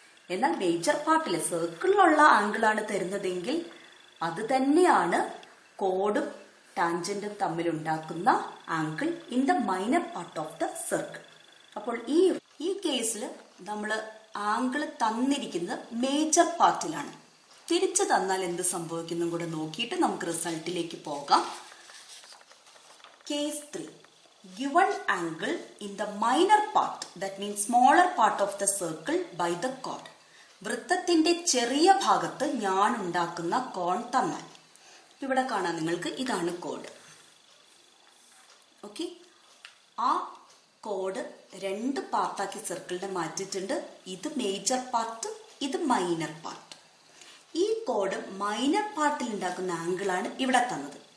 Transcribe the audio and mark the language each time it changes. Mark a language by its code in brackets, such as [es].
[ml] എന്നാൽ major പാർട്ടിലെ സർക്കിളിലുള്ള angle ആണ് തരുന്നതെങ്കിൽ അത് തന്നെയാണ് കോഡും ടാൻജന്റും തമ്മിൽ ഉണ്ടാക്കുന്ന [en] Angle in the minor part of the circle. [ml] അപ്പോൾ ഈ കേസിൽ നമ്മൾ ആംഗിൾ തന്നിരിക്കുന്നത് മേജർ പാർട്ടിലാണ്. തിരിച്ചു തന്നാൽ എന്ത് സംഭവിക്കുന്നു കൂടെ നോക്കിയിട്ട് നമുക്ക് റിസൾട്ടിലേക്ക് പോകാം. [en] Case 3, given angle in the minor part, that means smaller part of the circle by the chord. [ml] വൃത്തത്തിന്റെ ചെറിയ ഭാഗത്ത് ഞാൻ ഉണ്ടാക്കുന്ന കോൺ തന്നാൽ ഇവിടെ കാണാം നിങ്ങൾക്ക്, ഇതാണ് കോഡ്. ഓക്കെ, ആ കോഡ് രണ്ട് പാർട്ടാക്കി സർക്കിളിനെ മാറ്റിയിട്ടുണ്ട്. ഇത് മേജർ പാർട്ട്, ഇത് മൈനർ പാർട്ട്. ഈ കോഡ് മൈനർ പാർട്ടിൽ ഉണ്ടാക്കുന്ന ആംഗിൾ ആണ് ഇവിടെ തന്നത്.